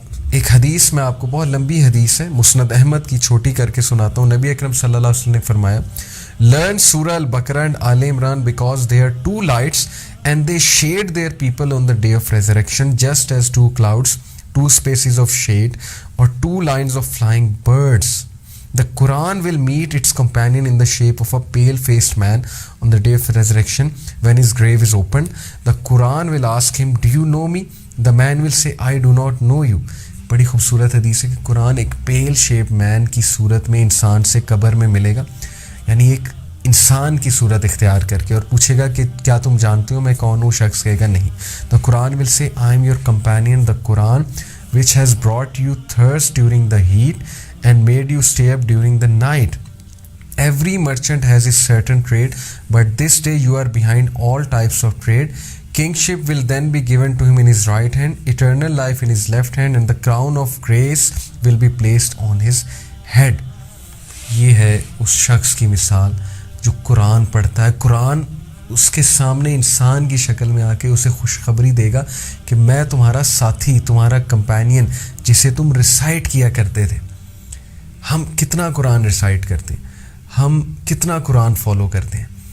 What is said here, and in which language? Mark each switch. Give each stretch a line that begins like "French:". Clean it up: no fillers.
Urdu: ایک حدیث میں آپ کو, بہت لمبی حدیث ہے, مسند احمد کی چھوٹی کر کے سناتا ہوں. نبی اکرم صلی اللہ علیہ وسلم نے فرمایا
English: learn Surah Al-Baqarah and Al Imran because they are 2 lights and they shade their people on the day of resurrection just as 2 clouds, 2 spaces of shade or 2 lines of flying birds. The Quran will meet its companion in the shape of a pale-faced man on the day of resurrection when his grave is opened. The Quran will ask him, "Do you know me?" The man will say, "I do not know you."
Urdu: بڑی خوبصورت حدیث ہے کہ قرآن ایک پیل shape مین کی صورت میں انسان سے قبر میں ملے گا، یعنی ایک انسان کی صورت اختیار کر کے، اور پوچھے گا کہ کیا تم جانتے ہو میں کون ہوں؟ شخص کہے گا نہیں.
English: The Quran will say, "I am your companion, the Quran which has brought you thirst during the heat and made you stay up during the night. Every merchant has his certain trade, but this day you are behind all types of trade. Kingship will then be given to him in his right hand, eternal life in his left hand, and the crown of grace will be placed on his head."
Urdu: یہ ہے اس شخص کی مثال جو قرآن پڑھتا ہے. قرآن اس کے سامنے انسان کی شکل میں آ کے اسے خوشخبری دے گا کہ میں تمہارا ساتھی، تمہارا کمپینین، جسے تم ریسائٹ کیا کرتے تھے. ہم کتنا قرآن ریسائٹ کرتے ہیں، ہم کتنا قرآن فالو کرتے ہیں.